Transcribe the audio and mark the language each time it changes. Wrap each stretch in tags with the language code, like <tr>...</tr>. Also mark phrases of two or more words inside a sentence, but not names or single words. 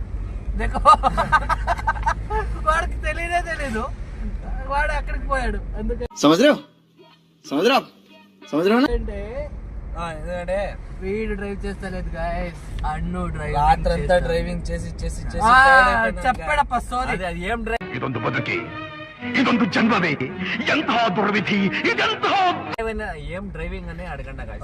<te>వాడికి తెలియదే తెలీదు, వాడు అక్కడికి పోయాడు. అందుకే ఎందుకంటే వీడు డ్రైవ్ చేస్తలేదు గైస్, అన్ను డ్రైవ్ రాత్రంతా డ్రైవింగ్ చేసి చేసి చేసి చెప్పాడప్ప సోరీ. అది ఏం డ్రైవ్,</te> <kn>ಇದೊಂದು ಬದುಕಿ ಇದೊಂದು ಜನ್ಮವೇ ಎಂತಹ ದುರ್ವಿಧಿ ಇದೆಂತಹ</kn> <te>ఏం డ్రైవింగ్ అని అడగండి guys.</te>